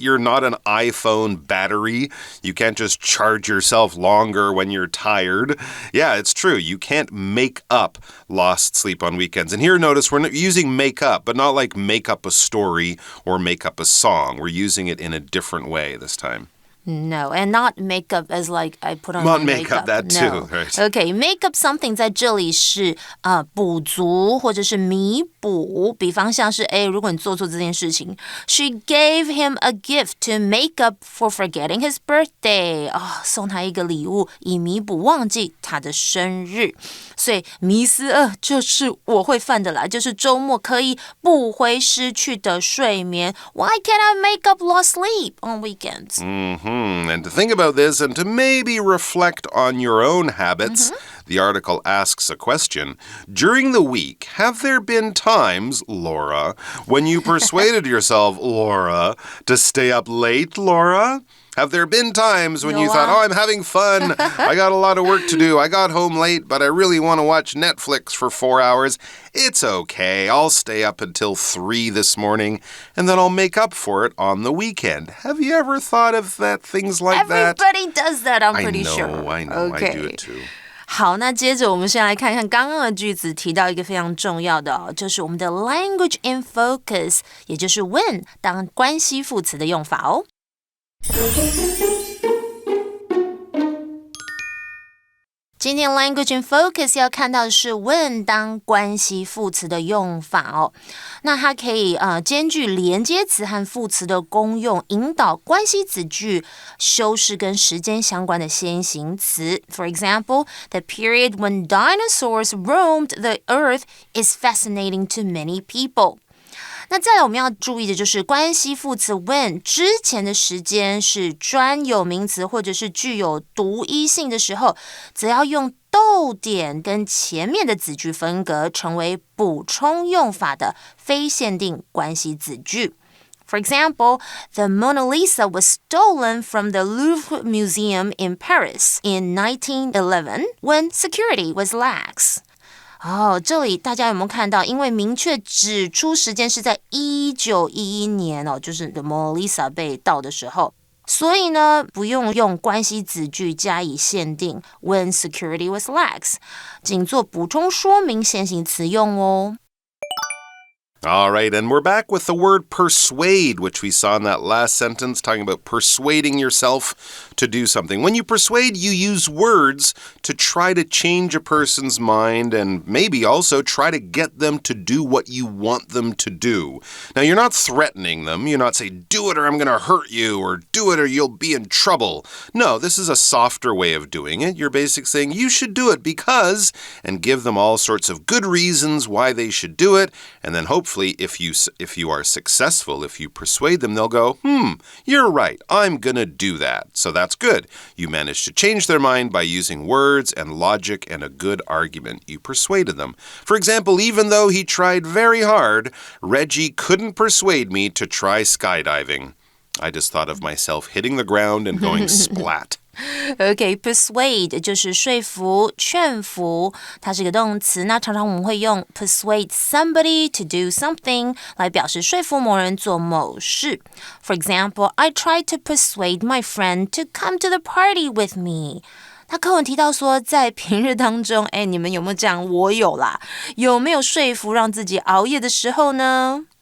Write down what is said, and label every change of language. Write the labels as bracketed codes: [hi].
[en] You're not an iPhone battery. You can't just charge yourself longer when you're tired. Yeah, it's true. You can't make up lost sleep on weekends. And here, notice we're using make up, but not like make up a story or make up a song. We're using it in a different way this time.No, and not makeup as like I put on not my makeup. That too, no. Right. Okay, make up something [zh] 在这里是补足或者是弥补比方像是如果你做错这件事情 [en] She gave him a gift to make up for forgetting his birthday [zh] 送他一个礼物以弥补忘记他的生日所以迷思2就是我会犯的啦就是周末可以补回失去的睡眠 [en] Why can't I make up lost sleep on weekends? And to think about this and to maybe reflect on your own habits, the article asks a question. During the week, have there been times, Laura, when you persuaded yourself, Laura, to stay up late, Laura? Have there been times when you thought, I'm having fun. I got a lot of work to do. I got home late, but I really want to watch Netflix for 4 hours. It's okay. I'll stay up until 3 this morning, and then I'll make up for it on the weekend. Have you ever thought of things like that? Everybody does that, I'm pretty sure. I know. Okay. I do it too. [zh] 好，那接着我们先来看看刚刚的句子提到一个非常重要的就是我们的 language in focus 也就是 when 当关系副词的用法哦今天 language in focus 要看到的是 when 当关系副词的用法哦。那它可以兼具连接词和副词的功用，引导关系子句修饰跟时间相关的先行词。 [en] For example, the period when dinosaurs roamed the earth is fascinating to many people. [zh] 那再来我们要注意的就是关系副词 when 之前的时间是专有名词或者是具有独一性的时候，则要用逗点跟前面的子句分隔，成为补充用法的非限定关系子句。 [en] For example, the Mona Lisa was stolen from the Louvre Museum in Paris in 1911 when security was lax. [zh] 这里大家有没有看到因为明确指出时间是在1911年就是 The Mona Lisa 被盗的时候所以呢不用关系子句加以限定 [en] when security was lax [zh] 仅做补充说明先行词用哦 [en] All right, and we're back with the word persuade, which we saw in that last sentence, talking about persuading yourself to do something. When you persuade, you use words to try to change a person's mind and maybe also try to get them to do what you want them to do. Now, you're not threatening them. You're not saying, do it or I'm going to hurt you, or do it or you'll be in trouble. No, this is a softer way of doing it. You're basically saying, you should do it because, and give them all sorts of good reasons why they should do it, and then hopefully if you are successful, if you persuade them, they'll go, you're right, I'm gonna do that. So that's good. You managed to change their mind by using words and logic and a good argument. You persuaded them. For example, even though he tried very hard, Reggie couldn't persuade me to try skydiving. I just thought of myself hitting the ground and going splat. [zh] Okay, persuade 就是说服、劝服，它是一个动词。那常常我们会用 [en] persuade somebody to do something [zh] 来表示说服某人做某事。 [en] For example, I tried to persuade my friend to come to the party with me. [zh] 那课文提到说，在平日当中，你们有没有这样？我有啦。有没有说服让自己熬夜的时候呢